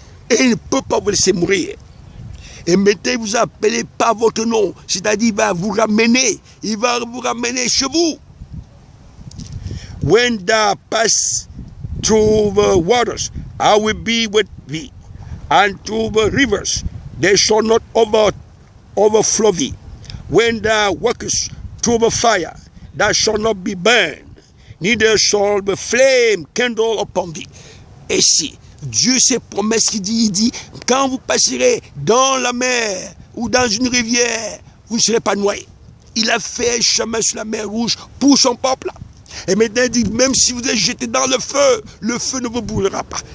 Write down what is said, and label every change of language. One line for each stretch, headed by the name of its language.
French: Et il ne peut pas vous laisser mourir. Et maintenant, il vous a appelé par votre nom. C'est-à-dire, il va vous ramener. Il va vous ramener chez vous.
English: When thou pass through the waters, I will be with thee. And through the rivers, they shall not overflow thee. When thou walkest through the fire, thou shalt not be burned. Neither shall the flame kindle upon thee.
French: Et si Dieu, ses promesses qu'il dit, il dit, quand vous passerez dans la mer ou dans une rivière, vous ne serez pas noyés. Il a fait un chemin sur la mer Rouge pour son peuple. Et maintenant, il dit, même si vous êtes jeté dans le feu ne vous brûlera pas.